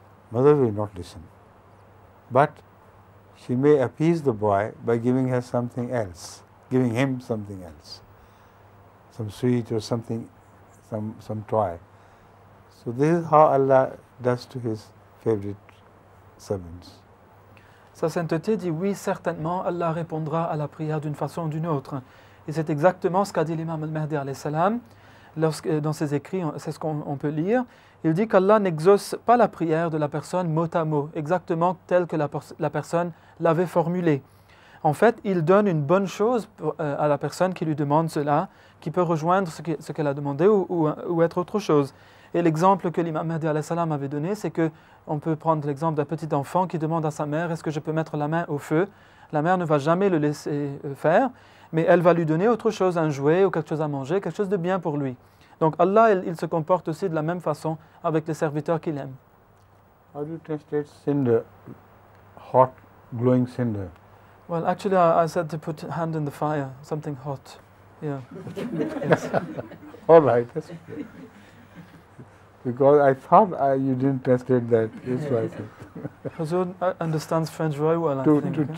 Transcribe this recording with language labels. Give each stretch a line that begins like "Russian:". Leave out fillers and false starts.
English: Mother will not listen, but she may appease the boy by giving him something else, some sweet or something, some toy. So this is how Allah does to His favorite servants.
French: Sa sainteté dit oui, certainement, Allah répondra à la prière d'une façon ou d'une autre. Et c'est exactement ce qu'a dit l'imam al-Mahdi alayhi salam dans ses écrits, c'est ce qu'on peut lire. Il dit qu'Allah n'exauce pas la prière de la personne mot à mot, exactement telle que la personne l'avait formulée. En fait, il donne une bonne chose à la personne qui lui demande cela, qui peut rejoindre ce qu'elle a demandé ou être autre chose. Et l'exemple que l'imam Mahdi alayhi salam avait donné, c'est qu'on peut prendre l'exemple d'un petit enfant qui demande à sa mère « Est-ce que je peux mettre la main au feu ?» La mère ne va jamais le laisser faire, mais elle va lui donner autre chose, un jouet ou quelque chose à manger, quelque chose de bien pour lui. Donc Allah, il se comporte aussi de la même façon avec les serviteurs qu'il aime.
English: How do you translate cinder, hot, glowing cinder? Well, actually, I said to put hand in the fire, something hot. Yeah. Yes. All right, that's good. Because I thought you didn't translate that. That's why I said. Huzour understands French very well, I think.